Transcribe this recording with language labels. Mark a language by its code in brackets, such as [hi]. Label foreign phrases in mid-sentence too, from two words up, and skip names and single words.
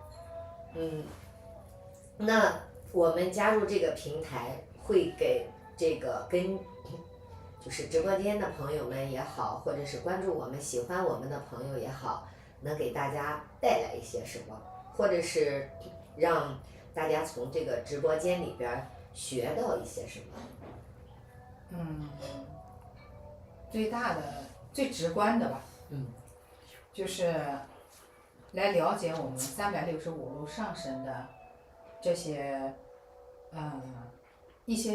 [zh] 那我們加入這個平台，會給這個跟就是直播間的朋友們也好，或者是關注我們、喜歡我們的朋友也好，能給大家帶來一些什麼，或者是讓大家從這個直播間裡邊學到一些什麼？最大的、最直觀的吧，就是來了解我們365路上神的這些一些